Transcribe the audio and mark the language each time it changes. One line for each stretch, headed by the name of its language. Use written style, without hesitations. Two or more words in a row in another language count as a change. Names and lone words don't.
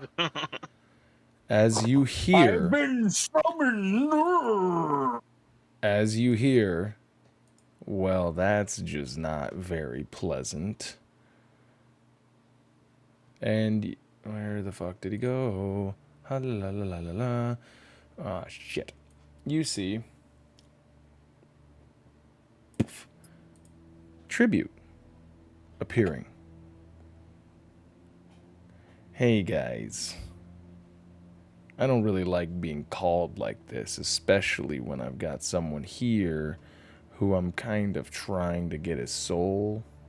English: as you hear... I've been summoned! As you hear... Well, that's just not very pleasant. And where the fuck did he go? Ha la la la la la. Ah, shit. You see. Tribute appearing. Hey guys. I don't really like being called like this, especially when I've got someone here who I'm kind of trying to get his soul.